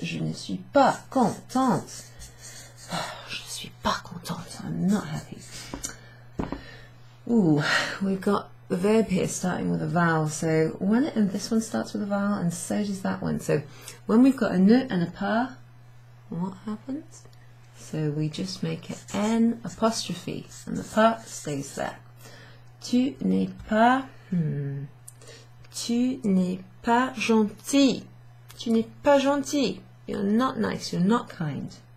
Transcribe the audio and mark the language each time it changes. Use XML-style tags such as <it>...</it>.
<fr>Je ne suis pas contente. Je ne suis pas contente.</fr> <en>I'm not happy. Ooh, we've got the verb here starting with a vowel. So and this one starts with a vowel, and so does that one. So when we've got a ne and a pas, what happens? So we just make it N apostrophe, and the pas stays there.</en> <fr>Tu n'es pas, tu n'es pas gentil. Tu n'es pas gentil.</fr> <en>You're not nice, you're not kind.</en>